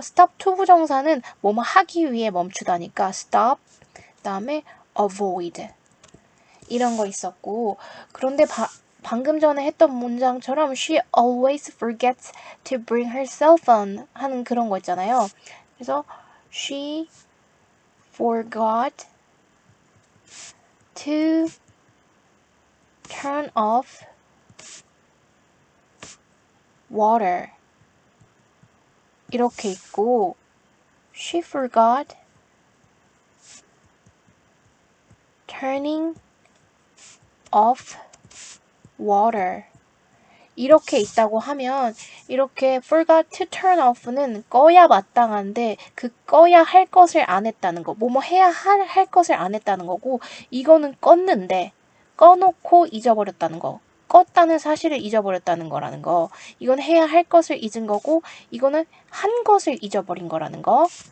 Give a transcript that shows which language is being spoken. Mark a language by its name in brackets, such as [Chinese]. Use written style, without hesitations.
[Korean] stop 투부정사는 뭐뭐 하기 위해 멈추다니까 stop, 다음에 avoid 이런 거 있었고 그런데 방금 전에 했던 문장처럼 [English] she always forgets to bring her cell phone [Korean] 하는 그런 거 있잖아요. 그래서 [English] she forgot to turn off water [Korean] 이렇게 있고 [English] she forgot turning off water. [Korean] 이렇게 있다고 하면 이렇게 [English] forgot to turn off [Korean] 는 꺼야 마땅한데 그 꺼야 할 것을 안 했다는 거. 뭐뭐 해야 할 것을 안 했다는 거고 이거는 껐는데 꺼놓고 잊어버렸다는 거. 껐다는 사실을 잊어버렸다는 거라는 거. 이건 해야 할 것을 잊은 거고 이거는 한 것을 잊어버린 거라는 거.